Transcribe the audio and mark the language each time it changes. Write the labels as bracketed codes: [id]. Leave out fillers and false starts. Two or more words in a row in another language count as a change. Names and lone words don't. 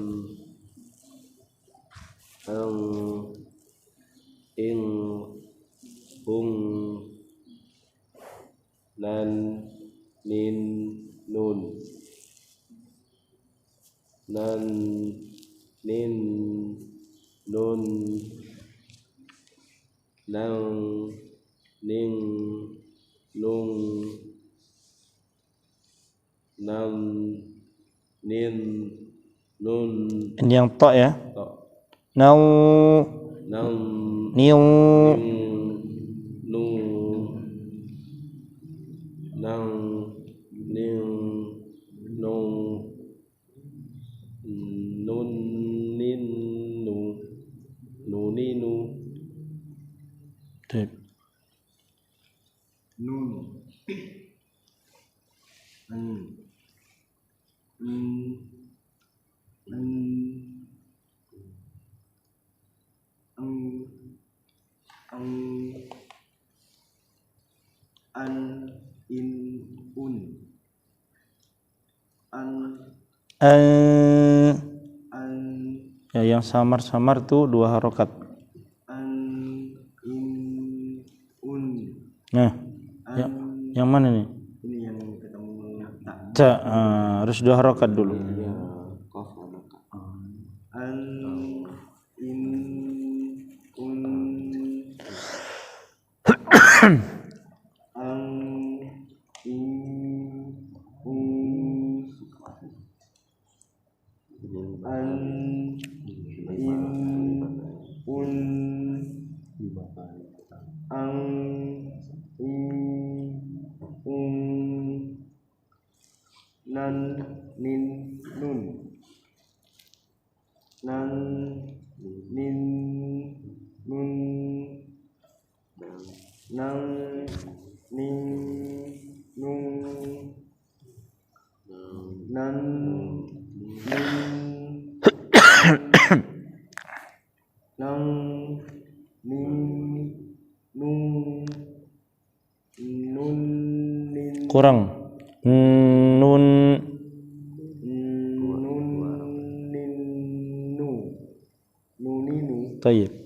[id] ang ing ung nan nin nun nan nin nun nang ning nung nam nin nun ini yang tok ya tok nau nam niu ning nu nang ning nung nun nin nu nu ni nu Tuh. nun an in un an ya yang samar-samar tuh 2 harokat an in un nah yang mana nih ini yang ketemu ta harus 2 harokat dulu ya qaf sama ka an in un an in un an in un ang in un nan nin nun nan nin nun nang ning nung nan ning nang ning nung nun nin kurang nun nun nin nu nu ni nu tayyib